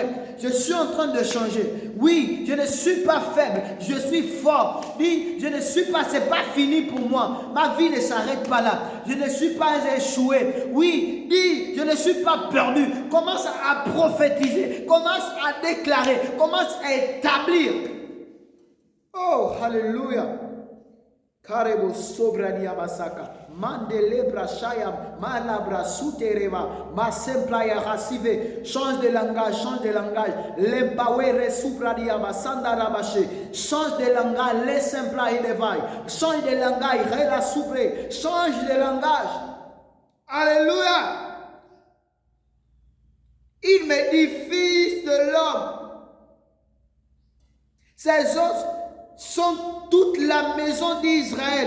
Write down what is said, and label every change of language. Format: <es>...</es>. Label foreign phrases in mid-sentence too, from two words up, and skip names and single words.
<fr>Je suis en train de changer. Oui, je ne suis pas faible. Je suis fort. Dis, je ne suis pas, c'est pas fini pour moi. Ma vie ne s'arrête pas là. Je ne suis pas échoué. Oui, dis, je ne suis pas perdu. Commence à prophétiser. Commence à déclarer. Commence à établir. Oh, hallelujah. Karebo sobradia basaka. Mandelebra shayam, malabra sutereva, masemplaya rasive. Change de langage, change de langage. L'empawere subradia basanda rabache. Change de langage, les sempla elevai. Change de langage, rela supre. Change de langage. Alléluia. Il me dit, fils de l'homme. Ces os sont toute la maison d'Israël.</fr>